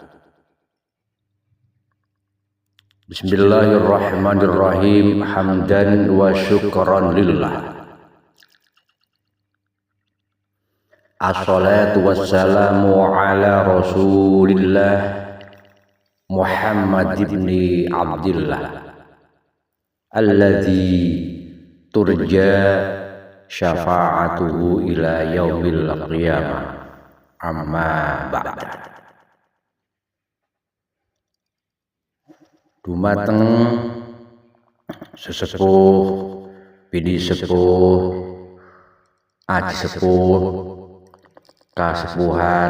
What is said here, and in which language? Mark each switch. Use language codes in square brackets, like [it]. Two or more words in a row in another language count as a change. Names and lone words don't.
[ar] بسم الله الرحمن الرحيم. حمدا وشكرا لله. الصلاة والسلام على رسول الله محمد ابن عبد الله الذي ترجى شفاعته إلى يوم القيامة أما بعد. [jv] Dumateng sesepuh, bidi sepuh, aji sepuh, kasepuhan